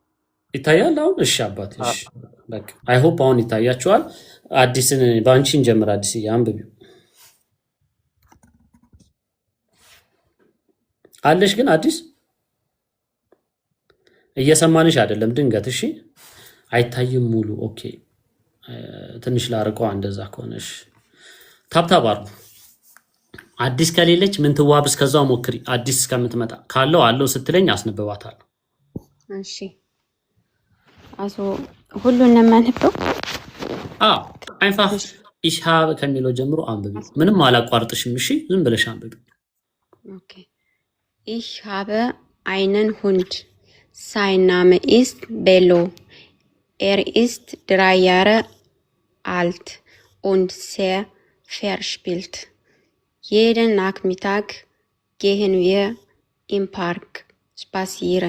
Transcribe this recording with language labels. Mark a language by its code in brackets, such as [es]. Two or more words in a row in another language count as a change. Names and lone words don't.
[am] ይታያል አሁን። እሺ አባቴ እሺ በቃ [en] I hope [am] አሁን ይታያችኋል። አዲስን ባንቺን ጀምር። አዲስ አንብቢው አለሽ ግን አዲስ እየሰማንሽ አይደለም ድንገት። እሺ አይታይም ሙሉ። ኦኬ ትንሽ ላርቀው እንደዛ ከሆነሽ ታብታብ አርጉ። አዲስ ከሌለች ምን ትዋብ እስከዛው ሞክሪ። አዲስ እስከምትመጣ ካለው አለው ስትለኝ አስነብባታለሁ። እሺ አሶ ሁሉንም ማንበው [de] einfach ich habe [am] ከሚለው ጀምሮ አንብቢ። ምንም አላቋርጥሽም። እሺ ዝም ብለሽ አንብቢ። [de] ኦኬ ich habe einen Hund. Sein Name ist Bello. Er ist 3 Jahre alt und sehr verspielt. Jeden Nachmittag gehen wir im Park spazieren.